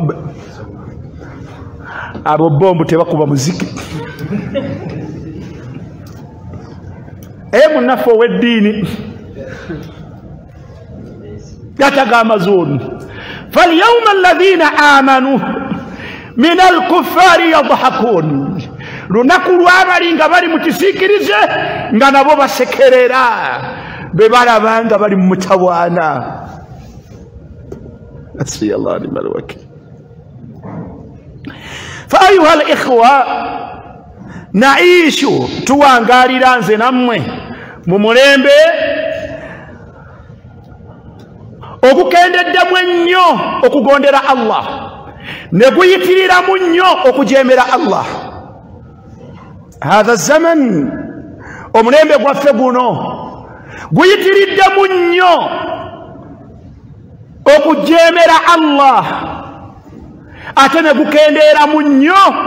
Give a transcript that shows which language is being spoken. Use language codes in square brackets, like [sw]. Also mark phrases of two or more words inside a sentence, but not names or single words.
[lg] abo bombu tebakuba muziki munaffe ow'eddiini [ar] يتغامزون فاليوم الذين آمنوا من الكفار يضحكون [lg] lunaku lwabali nga bali mu kisiikirize nga nabo basekerera be balaba nga bali mu mutawaana [ar] حسبي الله نعم الوكيل فأيها الإخوة [lg] naishu tuwangaalira nze nammwe mu mulembe ogukendeddemu ennyo okugondera Allah ne guyitiriramu nnyo okujeemera Allah [ar] هذا زمان [lg] omulembe gwaffe guno guyitiriddemu nnyo okujeemera Allah ate ne gukendeeramu nnyo